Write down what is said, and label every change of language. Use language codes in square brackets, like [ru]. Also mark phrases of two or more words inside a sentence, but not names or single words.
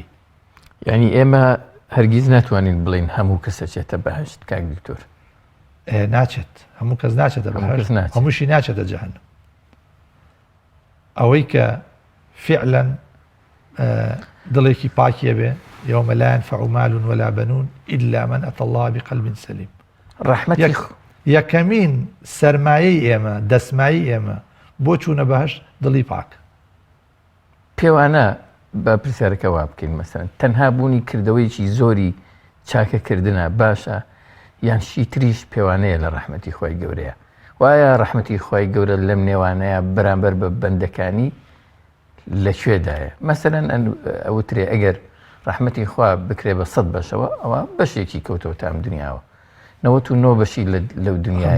[ckb] یعنی ئێمە هەرگیز ناتوانین بڵین هەموو کەسە چێتە بەهشت کاک دکتۆر ناچێت هەموو کەس ناچێتە بەهشت هەمووشی ناچێتە جەهەنەم ئەوەی کە فعلا دڵێکی پاکیە بێ [ar] يوم لا ينفع مال ولا بنون إلا من أتى الله بقلب سليم [ckb] ڕەحمەتی یەکەمین سەرمایەی ئێمە دەسمایی ئێمە بۆ چوونە بەهشت دڵی پاک پێوانە بە پرسیارەکە وا بکەین مەسەڵەن تەنها بوونی کردەوەیکی زۆری چاکەکردنە باشە یان شی تریش پێوانەیە لە ڕەحمەتی خۆی گەورەیە وایە ڕەحمەتی خۆی گەورە لەم نێوانەیە بەرامبەر بە بەندەکانی لەکوێدایە مەسەڵەن ئەوترێ ئەگەر ڕەحمەتی خوا بکرێ بە 100 بەشەوە ئەوە بەشێکی کەوتەوە تام دنیاوە 99 بەشی لەو دنیاە